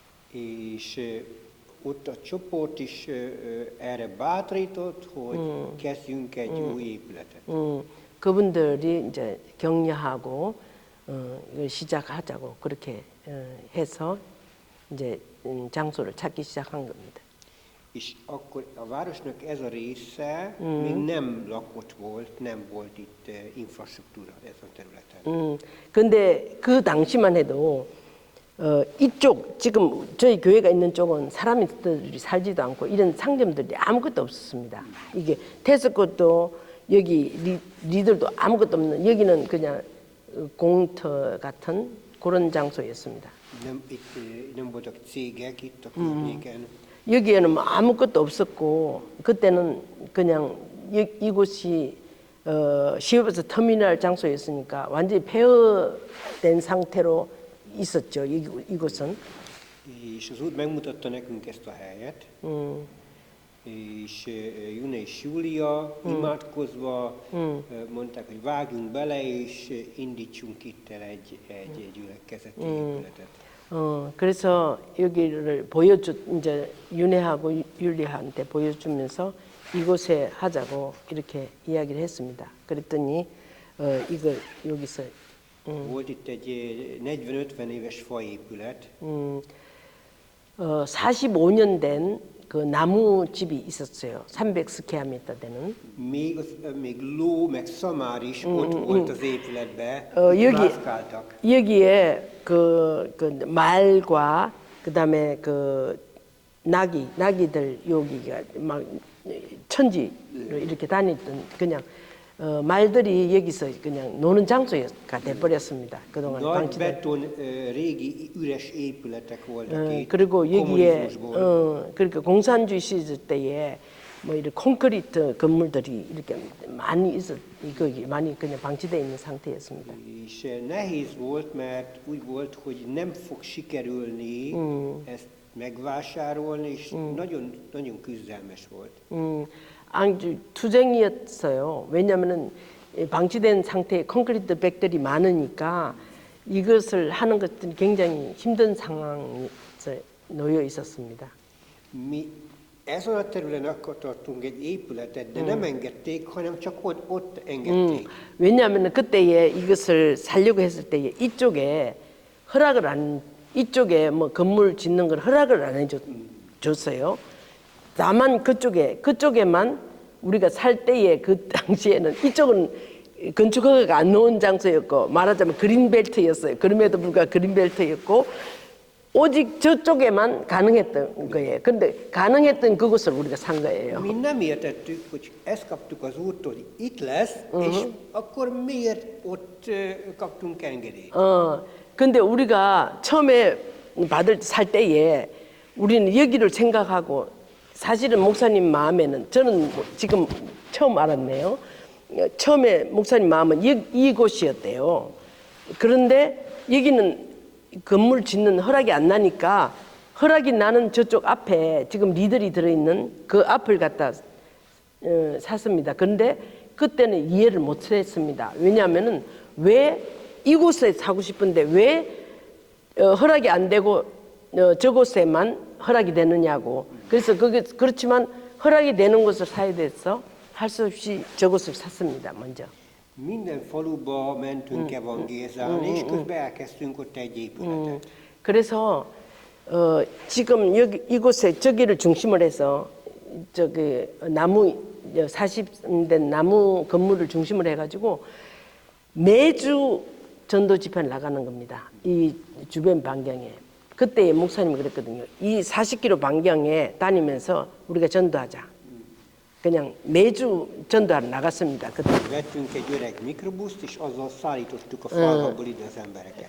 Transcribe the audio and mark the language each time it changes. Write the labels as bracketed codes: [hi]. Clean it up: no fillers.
[hu] És ott a csoport is erre bátorított, hogy kezdjünk egy új épületet. [ko] 그분들이 이제 격려하고 이걸 시작하자고 그렇게 해서 이제 장소를 찾기 시작한 겁니다. [hu] És akkor a városnak ez a része még nem lakott volt, nem volt itt infrastruktúra ezen a területen. [ko] 근데 그 당시만 해도 이쪽 지금 저희 교회가 있는 쪽은 사람들이 살지도 않고 이런 상점들이 아무것도 없었습니다. 이게 테스코도 여기 리들도 아무것도 없는 여기는 그냥 공터 같은 그런 장소였습니다. [hu] Nem voltak cégek itt a környéken. [ko] 여기에는 뭐 아무것도 없었고 그때는 그냥 이곳이 시외버스 터미널 장소였으니까 완전히 폐허된 상태로 있었죠. 이곳은. [hu] És az úr megmutatta nekünk ezt a helyet, és June és Júlia imádkozva mondták, hogy vágjunk bele, és indítsunk itt el egy gyülekezeti épületet. [ko] 그래서 여기를 이제 윤혜하고 율리한테 보여주면서 이곳에 하자고 이렇게 이야기를 했습니다. 그랬더니 이걸 여기서 [hu] Volt itt egy 40-50 éves faépület, [ko] 45년 된 그 나무 집이 있었어요. 300스퀘어미터 되는. [hu] még ló, meg szamár is ott volt az épületben, mászkáltak. [ko] 여기에 그 말과 그다음에 그 나귀들 여기가 막 천지로 이렇게 다니던 그냥 말들이 여기서 그냥 노는 장소가 돼버렸습니다. 그동안 [hu] Nagy [ko] 방치된. [hu] beton, régi üres épületek voltak itt, [ko] 그리고 여기에 [hu] kommunizmusból. [ko] 그러니까 공산주의 시절 때에 뭐 이렇게 콘크리트 건물들이 이렇게 많이 거기 많이 그냥 방치되어 있는 상태였습니다. [hu] És nehéz volt, mert úgy volt, hogy nem fog sikerülni ezt megvásárolni, és nagyon küzdelmes volt. [ko] 아주 투쟁이었어요. 왜냐하면은 방치된 상태에 콘크리트 백들이 많으니까 이것을 하는 것들이 굉장히 힘든 상황에서 놓여 있었습니다. [hu] Mi ezen a területen akartunk egy épületet, de nem engedték, hanem csak ott engedték. [ko] 왜냐하면 그때에 이것을 살려고 했을 때에 이쪽에 허락을 안 이쪽에 뭐 건물 짓는 걸 허락을 안 해줬어요. 다만 그쪽에만 우리가 살 때에 그 당시에는 이쪽은 건축 허가가 안 나온 장소였고 말하자면 그린벨트였어요. 그럼에도 불구하고 그린벨트였고 오직 저쪽에만 가능했던 거예요. 근데 가능했던 그곳을 우리가 산 거예요. [hu] Mi nem értettük, hogy ezt kaptuk az úrtól, hogy itt lesz, és akkor miért ott kaptunk engedélyt? [ko] 근데 우리가 처음에 살 때에 우리는 여기를 생각하고 사실은 목사님 마음에는 저는 지금 처음 알았네요. 처음에 목사님 마음은 이곳이었대요. 그런데 여기는 건물 짓는 허락이 안 나니까 허락이 나는 저쪽 앞에 지금 리들이 들어있는 그 앞을 갖다 샀습니다. 그런데 그때는 이해를 못 했습니다. 왜냐하면은 왜 이곳에 사고 싶은데 왜 허락이 안 되고 저곳에만 허락이 되느냐고. 그래서 그렇지만 허락이 되는 곳을 사야 돼서 할 수 없이 저곳을 샀습니다. 먼저. [hu] Minden faluba mentünk evangélizálni, és közben elkezdtünk ott egy épületet. [ko] 그래서 지금 여기 이곳에 저기를 중심을 해서 저기 나무 40된 나무 건물을 중심으로 해가지고 매주 전도 집회를 나가는 겁니다. 이 주변 반경에. 그때 목사님이 그랬거든요. 이 40km 반경에 다니면서 우리가 전도하자. 그냥 매주 전도하러 나갔습니다. 그때. [hu] Vettünk egy öreg mikrobuszt, és azzal szállítottuk a falvakból ide az embereket.